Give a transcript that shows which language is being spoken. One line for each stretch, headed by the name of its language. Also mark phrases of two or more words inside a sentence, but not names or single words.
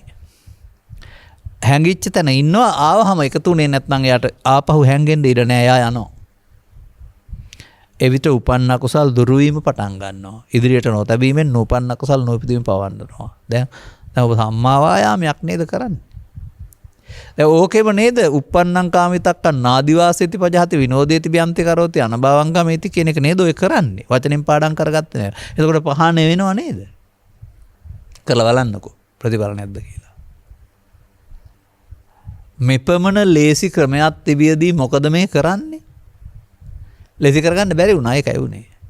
Sinhala: හැංගිච්ච තැන ඉන්නවා ආවහම එකතුනේ නැත්නම් එයාට ආපහු හැංගෙන්න ඉඩ නෑ එයා යනවා. එවිට උපන්න කුසල් දුරු වීම පටන් ගන්නවා. ඉදිරියට නොතැබීමෙන් නූපන්න කුසල් නොඉපදීම පවන්නනවා. දැන් ඔබ සම්මා වායාමයක් නේද කරන්නේ? දැන් ඕකෙම නේද
Pali: uppannam කාමිතක්කන් නාදිවාසේති පජහති විනෝදේති බියන්ති කරෝති අනභවංගමේති
Sinhala: කියන එක නේද ඔය කරන්නේ? වචනෙන් පාඩම් කරගත්තේ නේද? එතකොට පහානේ වෙනව නේද? කරලා බලන්නකෝ ප්‍රතිඵල නැද්ද කියලා. මෙපමණ ලේසි ක්‍රමයක් තිබියදී මොකද මේ කරන්නේ? ලේසි කරගන්න බැරි වුණා ඒකයි උනේ.